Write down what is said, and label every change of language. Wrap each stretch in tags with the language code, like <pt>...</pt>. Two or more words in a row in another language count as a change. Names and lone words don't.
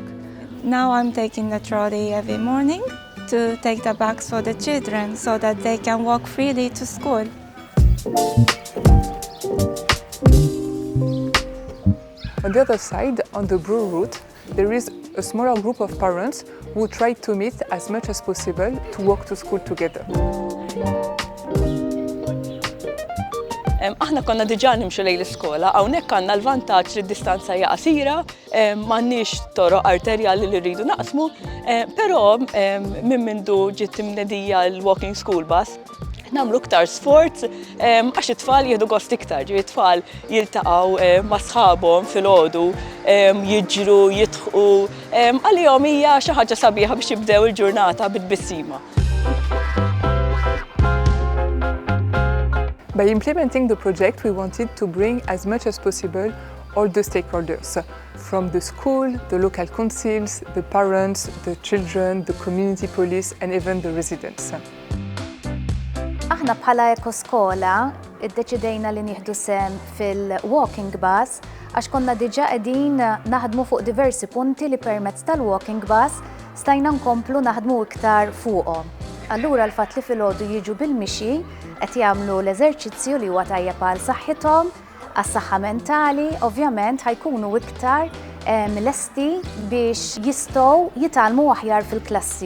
<en>Now I'm taking the trolley every morning to take the bags for the children so that they can walk freely to school. On the other side, on the blue route, there is a smaller group of parents who try to meet as much as possible to walk to school together.</en> <mt>Aħna konna diġà nimxu lejn l-iskola, hawnhekk għandna l-vantaġġ li d-distanza hija qasira, m'għandniex toroq arterjali li rridu naqsmu, però minn mindu ġiet imnedija l-</mt> <en>walking school bus,</en> <mt>nagħmlu iktar sforz għax it-tfal jieħdu gost iktar, ġifieri it-tfal jiltaqgħu ma' sħabhom filgħodu, jiġru, jidħqu, għalihom hija xi ħaġa sabiħa biex jibdew il-ġurnata bit-tbissima.</mt> <en>By implementing the project, we wanted to bring as much as possible all the stakeholders, from the school, the local councils, the parents, the children, the community police, and even the residents.</en> <mt>Aħna bħala ekoskola iddeċidejna li nieħdu sem fil-</mt> <en>walking bus</en> <mt>għax konna diġà qegħdin naħdmu fuq diversi punti li permezz tal-</mt> <en>walking bus</en> <mt>stajna nkomplu naħdmu iktar fuqhom. Allura l-fatt li filgħodu jiġu bil-mixi qed jagħmlu l-eżerċizzju li huwa tajjeb għal saħħithom, għas-saħħa mentali, ovvjament ħajkunu iktar lesti biex jistgħu jitgħallmu aħjar fil-klassi.</mt>